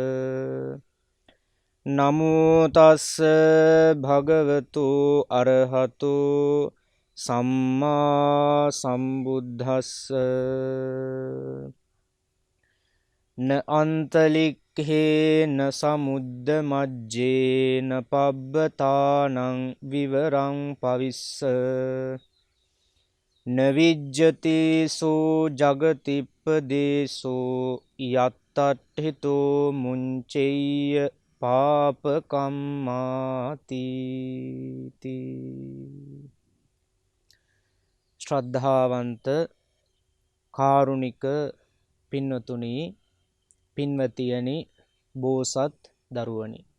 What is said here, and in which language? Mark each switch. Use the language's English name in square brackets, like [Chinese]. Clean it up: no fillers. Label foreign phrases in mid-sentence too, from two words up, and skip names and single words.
[Pali] නමෝ තස්ස භගවතු අරහතු සම්මා සම්බුද්දස්ස න අන්තලික්ඛේ න සමුද්ද මජ්ජේ න පබ්බතානං විවරං පවිස්ස නවිජ්ජති සෝ ජගතිප්පදේසෝ යත්තට්ඨිතෝ මුංචෙය්‍ය පාපකම්මාති [Sinhala] ශ්‍රද්ධාවන්ත කාරුණික පින්වතුනි පින්වතියනි බෝසත් දරුවනි